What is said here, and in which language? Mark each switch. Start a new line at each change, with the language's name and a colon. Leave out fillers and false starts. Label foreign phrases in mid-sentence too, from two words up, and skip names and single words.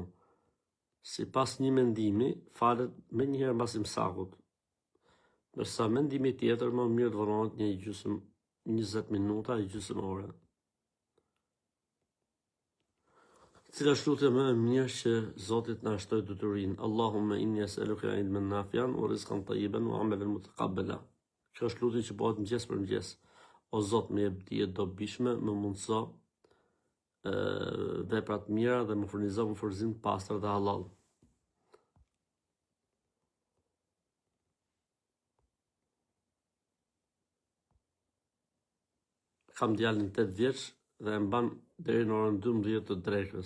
Albanian: Sipas një mendimi, falet me njëherë mbas imsakut. Ndërsa mendimi tjetër më mirë të vonohet një gjysmë 20 minuta e gjysmë ore. Cila është lutja më e mirë që Zotit na shtoi detyrin?
Arabic: اللهم إني أسألك علما نافعا ورزقا طيبا وعملا متقبلا.
Albanian: Kjo është lutje që bëhet mëngjes për mëngjes. O Zot, më jep dije dobishme, më mundso veprat mira dhe më furnizo më furnizim të pastër dhe halal. Kam djalin 8 vjeç dhe e mban deri në orën 12 të drekës.